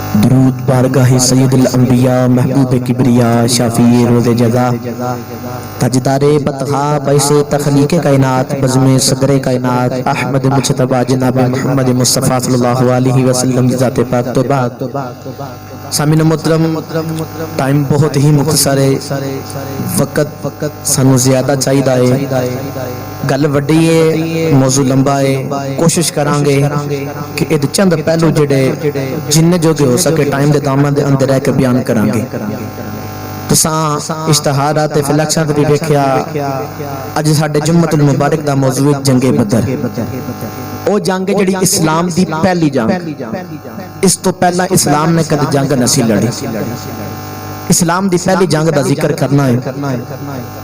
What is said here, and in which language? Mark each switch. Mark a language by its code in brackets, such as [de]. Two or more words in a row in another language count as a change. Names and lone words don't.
[ur] درود بارگاہ سید الانبیاء محبوب کبریا شافع روز جزا تاجدار بطحا باعث تخلیق کائنات بزم صدر کائنات احمد مجتبیٰ جناب محمد مصطفیٰ [ar] صلى الله عليه وسلم [ur] کی ذات پاک [pa] تو بعد سامعین محترم ٹائم بہت ہی مختصر ہے، وقت سانوں زیادہ چاہیے، گل وڈی ہے، موضوع لمبا ہے. کوشش کراں گے کہ یہ چند پہلو جیہڑے جنے جوگے ہو سکے ٹائم [ur] کے دامن کے اندر رہ کے [pa] بیان کراں گے. تساں اشتہارات تے فلیکساں بھی دیکھیا، اج ساڈے جمعۃ المبارک دا موضوع ہے جنگ بدر. او جنگ جیہڑی اسلام دی پہلی جنگ، اس توں پہلا اسلام نے کدے جنگ نہیں لڑی. اسلام دی پہلی جنگ دا ذکر کرنا ہے.